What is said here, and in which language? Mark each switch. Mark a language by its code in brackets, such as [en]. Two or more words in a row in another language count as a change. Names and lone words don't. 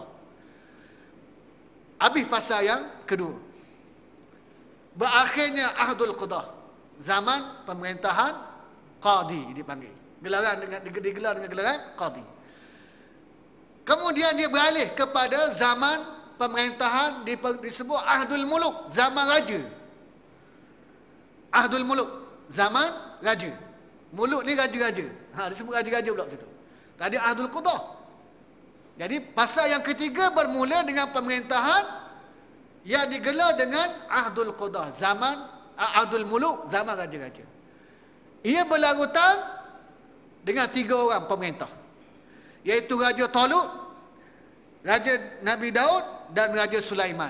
[ms] Habis fasa yang kedua. Berakhirnya [ar] Ahdul Qudah. [ms] Zaman pemerintahan qadi dipanggil. Digelar dengan gelaran qadi. Kemudian dia beralih kepada zaman pemerintahan disebut [ar] Ahdul Muluk, [ms] zaman raja. [ar] Ahdul Muluk, [ms] zaman raja. Muluk ni raja-raja. Disebut raja-raja pula situ. Tadi [ar] Ahdul Qudah. [ms] Jadi fasa yang ketiga bermula dengan pemerintahan yang digelar dengan [ar] Ahdul Qudah, [ms] zaman [ar] Ahdul Muluk, [ms] zaman raja-raja. Ia berlarutan dengan 3 orang pemerintah, iaitu Raja Talut, Raja Nabi Daud dan Raja Sulaiman.